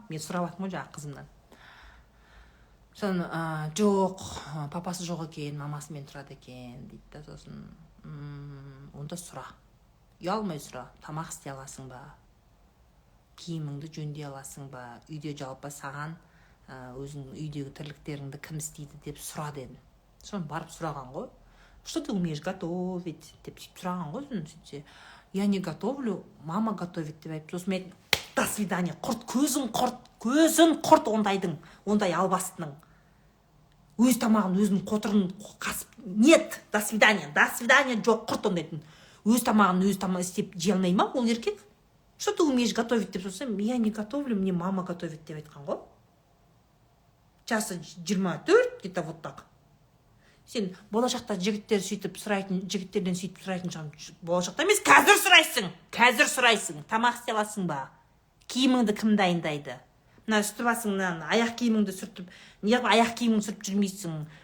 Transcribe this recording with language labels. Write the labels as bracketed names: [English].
[Kazakh] Мен сұрап жатырмын ғой жаңағы қызымнан. Сосын жоқ, папасы жоқ екен, мамасымен тұрады екен дейді. Сосын онда сұра. Ұялмай сұра. Тамақ істей аласың ба? Киіміңді жөндей аласың ба? Үйде жалпы саған өзің үйдегі тірліктеріңді кім істейді деп сұра дедім. Соны барып сұраған ғой. [Russian] Что ты умеешь готовить? [Kazakh] Деп сұраған ғой. [Russian] Сөйтсе, я не готовлю, мама готовит [Kazakh] деп айтып. Сосын мен, [Russian] до свидания, [Kazakh] құрт, көзін құрт ондай албастының. Өз тамағын, өзінің қотырын қасып, нет, [Russian] до свидания, [Kazakh] жоқ, құрт ондайтын. Өз тамағын, істеп жей алмай ма ол еркек? [Russian] Что ты умеешь готовить [Kazakh] деп сұрасам, [Russian] я не готовлю, мне мама готовит [Kazakh] деп айтқан ғой. [Russian] Жасы 24, где-то вот так. [Kazakh] Сен болашақта жігіттерден сөйтіп сұрайтын шығам. Болашақта емес, қазір сұрайсың. Тамақ істей аласың ба? Киіміңді кім дайындайды? Мына үсті-басыңнан аяқ киіміңді сүртіп, неғып аяқ киіміңді сүртіп жүрмейсің?